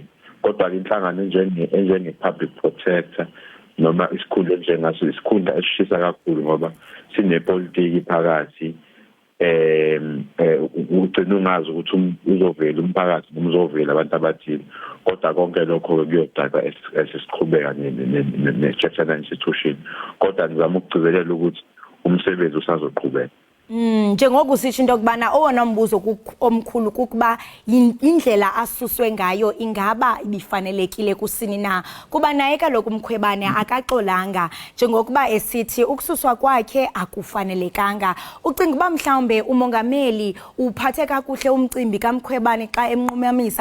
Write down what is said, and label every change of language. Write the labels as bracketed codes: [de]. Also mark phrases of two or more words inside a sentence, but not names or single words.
[zu] Kodwa inhlangano enjenge [en] public protector [zu] noma isikhundla njengaso isikhundla esishisa kakhulu ngoba sinepolitiki phakathi ugcina ungazi ukuthi uzovela umphakathi noma uzovela abantu abathile. Kodwa konke lokho kuyodaka esisiqhubeka ne-Chapter 9 institution. Kodwa ngizama ukugcizelela ukuthi umsebenzi usazoqhubeka. [xh] Njengoba usisho into kubana owona mbuzo omkhulu kukuba indlela asuswe ngayo ingaba ibifanelekile kusini na, kuba naye kaloku uMkhwebane akaxolanga njengokuba esithi ukususwa kwakhe akufanelekanga. Ucinga uba mhlawumbe umongameli uphathe kakuhle umcimbi kaMkhwebane xa emnqumamisa?